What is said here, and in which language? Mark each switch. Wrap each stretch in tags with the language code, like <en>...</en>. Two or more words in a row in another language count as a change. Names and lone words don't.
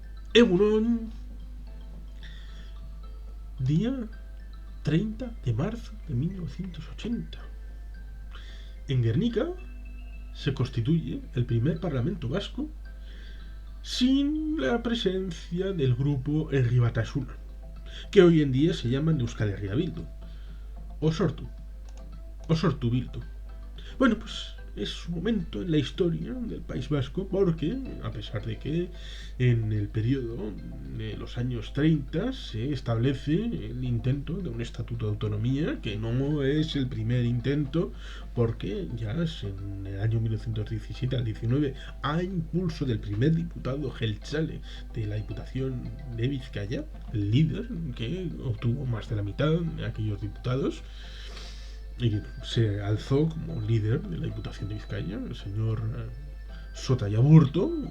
<es>Egunon, día 30 de marzo de 1980. En Guernica se constituye el primer parlamento vasco sin la presencia del grupo Herri Batasuna, que hoy en día se llaman Euskal Herria Bildu, o Sortu, o Sortu Bildu. Bueno, pues es un momento en la historia del País Vasco porque, a pesar de que en el periodo de los años 30 se establece el intento de un estatuto de autonomía, que no es el primer intento, porque ya es en el año 1917 al 19, a impulso del primer diputado Geltzale de la Diputación de Vizcaya, el líder que obtuvo más de la mitad de aquellos diputados, y se alzó como líder de la Diputación de Vizcaya, el señor Sotayaburto.</es>